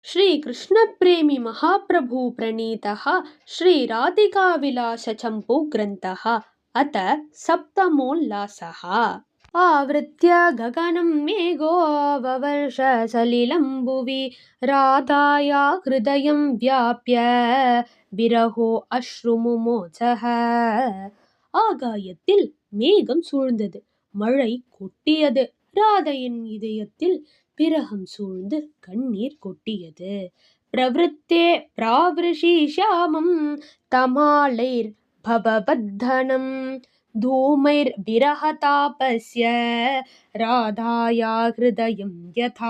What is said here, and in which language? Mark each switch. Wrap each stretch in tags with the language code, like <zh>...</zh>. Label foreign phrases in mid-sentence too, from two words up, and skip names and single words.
<sa>श्रीकृष्णप्रेमी महाप्रभुप्रणीतः श्रीराधिकाविलासचम्पूग्रन्थः अथ सप्तमोल्लासः। आवृत्य गगनं मेघो ववर्ष सलिलं भुवि राधाया हृदयं व्याप्य विरहो अश्रुमुमोचः।</sa> <ta>ஆகாயத்தில் மேகம் சூழ்ந்தது, மழை கொட்டியது. ராதையின் இதயத்தில் விரகம் சூழ்ந்து கண்ணீர் கொட்டியது.</ta> <sa>प्रवृत्ते प्रावृषि श्यामं तमालैर् भवपत्तनं धूमैर् विरहतापस्य राधाया हृदयं यथा.</sa>